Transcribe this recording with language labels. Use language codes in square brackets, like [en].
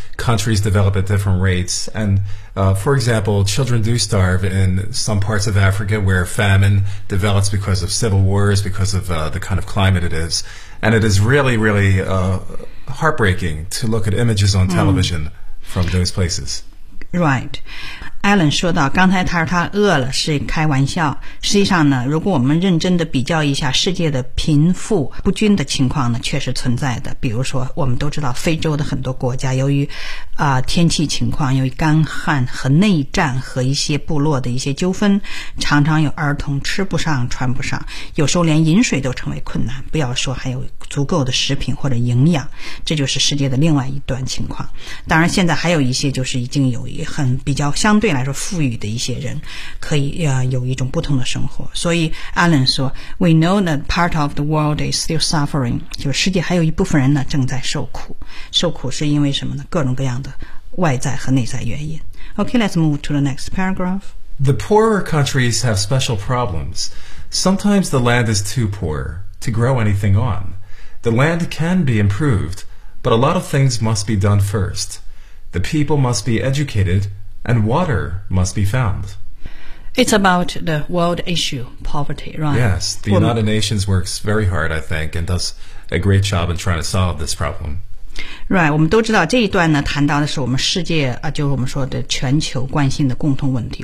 [en] Countries develop at different rates. And, for example, children do starve in some parts of Africa where famine develops because of civil wars, because of the kind of climate it is. And it is really, really heartbreaking to look at images on television from those places. [zh] Right. Alan 说到刚才他说他饿了是开玩笑。实际上呢如果我们认真的比较一下世界的贫富不均的情况呢确实存在的。比如说我们都知道非洲的很多国家由于天气情况由于干旱和内战和一些部落的一些纠纷常常有儿童吃不上穿不上有时候连饮水都成为困难不要说还有足够的食品或者营养这就是世界的另外一段情况。当然现在还有一些就是已经有很比较相对来说富裕的一些人可以有一种不同的生活。所以 Alan 说 [en] We know that part of the world is still suffering, [zh] 就是世界还有一部分人呢正在受苦。受苦是因为什么呢各种各样的外在和内在原因。 [en] Okay, let's move to the next paragraph. The poorer countries have special problems. Sometimes the land is too poor to grow anything on. The land can be improved, but a lot of things must be done first. The people must be educated, and water must be found. It's about the world issue, poverty, right? Yes, the United Nations works very hard, I think, and does a great job in trying to solve this problem. [zh] Right, 我们都知道这一段呢谈到的是我们世界啊，就是我们说的全球关心的共同问题。